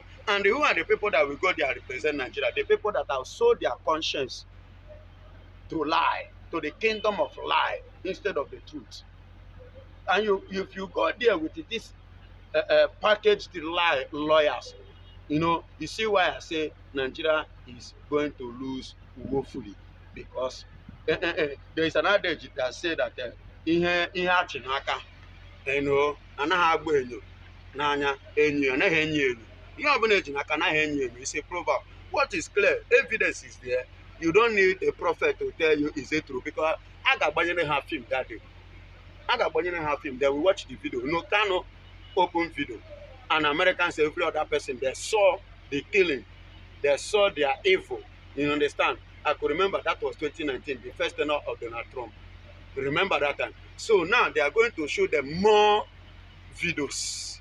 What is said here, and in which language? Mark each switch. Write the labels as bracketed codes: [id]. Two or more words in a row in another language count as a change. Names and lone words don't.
[en] And who are the people that will go there and represent Nigeria? The people that have sold their conscience to lie, to the kingdom of lie instead of the truth. And if you go there with this packaged lie lawyers, you see why I say Nigeria is going to lose woefully, because there is an adage that says that [ig] ihe achị n'aka anaghị agba enyo n'anya enyo anaghị enyo enyo [en] ihe ọbụla eji n'aka anaghị enyo enyo. It's a proverb. What is clear, evidence is there. You don't need a prophet to tell you is it true, because [ig] a ga-agbanyere ha [en] film that day. [ig] A ga-agbanyere ha film. [en] They will watch the video. Kano open video. And Americans, every other person, they saw the killing, they saw their evil. You understand? I could remember that was 2019, the first tenure of Donald Trump. Remember that time. So now they are going to show them more videos.